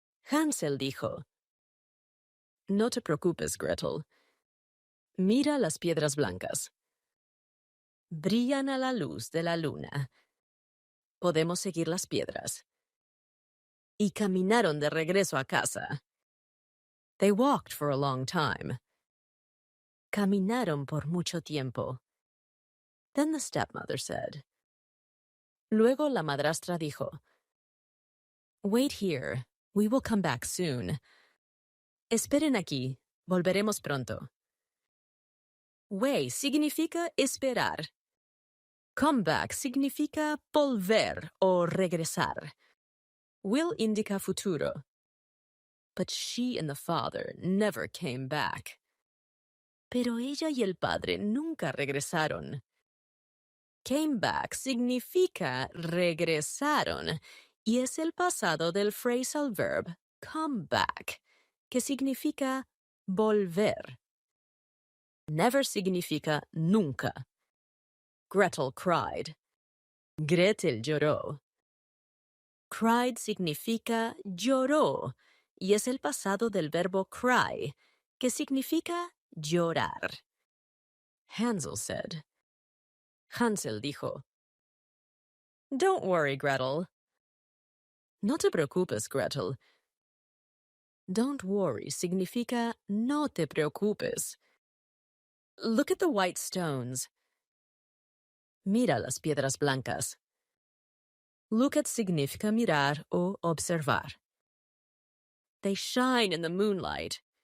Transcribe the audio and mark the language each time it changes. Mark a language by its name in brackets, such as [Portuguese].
[Spanish] Hansel dijo, "No te preocupes, Gretel. Mira las piedras blancas. Brillan a la luz de la luna. Podemos seguir las piedras." Y caminaron de regreso a casa. [English] They walked for a long time. [Spanish] Caminaron por mucho tiempo. [English] Then the stepmother said. [Spanish] Luego la madrastra dijo, [English] "Wait here. We will come back soon. [Spanish] Esperen aquí. Volveremos pronto." Wait significa esperar. Come back significa volver o regresar. Will indica futuro. [English] But she and the father never came back. [Spanish] Pero ella y el padre nunca regresaron. Came back significa regresaron y es el pasado del phrasal verb come back, que significa volver. Never significa nunca. Gretel cried. Gretel lloró. Cried significa lloró y es el pasado del verbo cry, que significa llorar. [English] Hansel said. [Spanish] Hansel dijo, [English] "Don't worry, Gretel." [Spanish] No te preocupes, Gretel. Don't worry significa no te preocupes. [English] Look at the white stones. [Spanish] Mira las piedras blancas. Look at significa mirar o observar. [English] They shine in the moonlight.